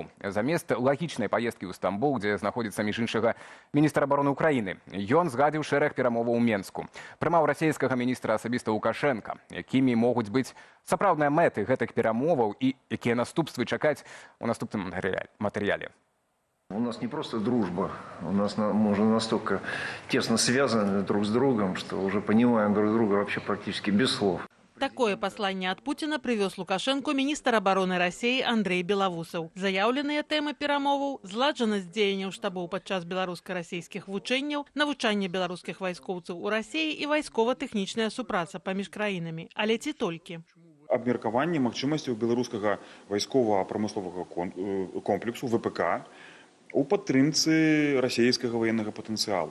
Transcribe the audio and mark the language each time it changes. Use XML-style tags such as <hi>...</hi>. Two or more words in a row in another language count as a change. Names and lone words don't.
<be>Замест лагічнай паездкі ў Стамбул, дзе знаходзіцца, між іншага, міністр абароны Украіны, ён згадзіў шэраг перамоваў у Менску. Прымаў расійскага міністра асабіста Лукашенка, якімі могуць быць сапраўдныя мэты гэтых перамоваў і якія наступствы чакаць у наступным матэрыяле.</be> <ru>У нас не просто дружба, у нас мы уже настолько тесно связаны друг с другом, что уже понимаем друг друга вообще практически без слов. Такое послание от Путина привез Лукашенко министр обороны России Андрей Белавусаў.</ru> <be>Заявленыя тэмы перамоваў, зладжанасць дзеянняў штабоў падчас беларуска-расійскіх вучэнняў, навучанне беларускіх вайскоўцаў у Расіі і вайскова-тэхнічная супраца паміж краінамі. Але ці толькі? Абмеркаванне магчымасцяў беларускага вайскова-прамысловага комплексу ВПК у падтрымцы расійскага ваеннага патэнцыялу.</be>